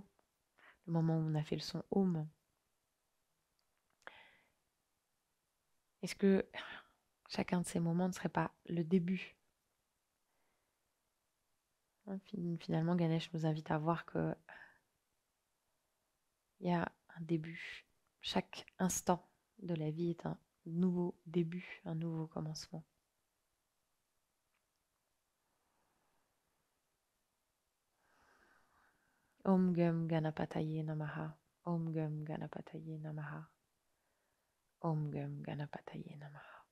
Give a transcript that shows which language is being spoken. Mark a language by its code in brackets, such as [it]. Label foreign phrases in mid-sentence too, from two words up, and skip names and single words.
[fr] Le moment où on a fait le son home? Est-ce que chacun de ces moments ne serait pas le début? Finalement, Ganesh nous invite à voir que il y a un début. Chaque instant de la vie est un nouveau début, un nouveau commencement. [sa] Om Gum Ganapataye Namaha. Om Gum Ganapataye Namaha. Om Gum Ganapataye Namaha.